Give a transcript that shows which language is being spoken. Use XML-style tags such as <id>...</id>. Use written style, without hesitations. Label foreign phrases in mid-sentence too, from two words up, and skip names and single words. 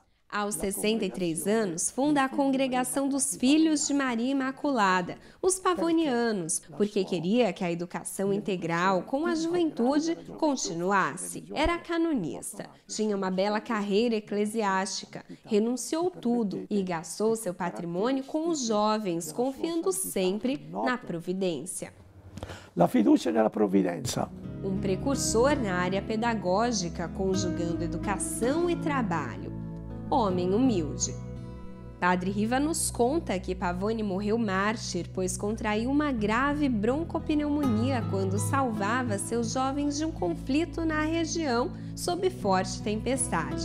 <pt>Aos 63 anos, funda a Congregação dos Filhos de Maria Imaculada, os Pavonianos, porque queria que a educação integral com a juventude continuasse. Era canonista, tinha uma bela carreira eclesiástica, renunciou tudo e gastou seu patrimônio com os jovens, confiando sempre na providência.</pt> <it>La fiducia nella provvidenza.</it> <pt>Um precursor na área pedagógica, conjugando educação e trabalho. Homem humilde. Padre Riva nos conta que Pavone morreu mártir, pois contraiu uma grave broncopneumonia quando salvava seus jovens de um conflito na região sob forte tempestade.</pt>